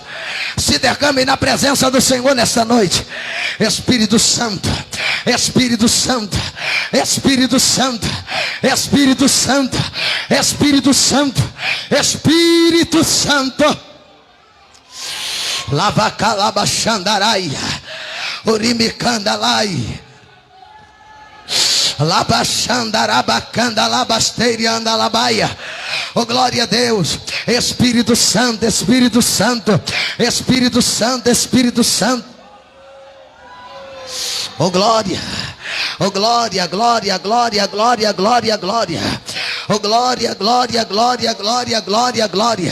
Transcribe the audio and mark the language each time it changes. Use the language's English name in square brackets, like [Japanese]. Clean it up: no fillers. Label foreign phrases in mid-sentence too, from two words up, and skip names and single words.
[Portuguese] Se derrame na presença do Senhor nesta noite. Espírito Santo, Espírito Santo, Espírito Santo, Espírito Santo, Espírito Santo, Espírito Santo. Lavacalabachandaraia, Urimicandalai. Labachandarabacanda, labasteirianda, labaia. Oh, glória a Deus. Espírito Santo, Espírito Santo, Espírito Santo, Espírito Santo. Oh, glória. Oh, glória, glória, glória, glória, glória, glória. Oh, glória, glória, glória, glória, glória, glória.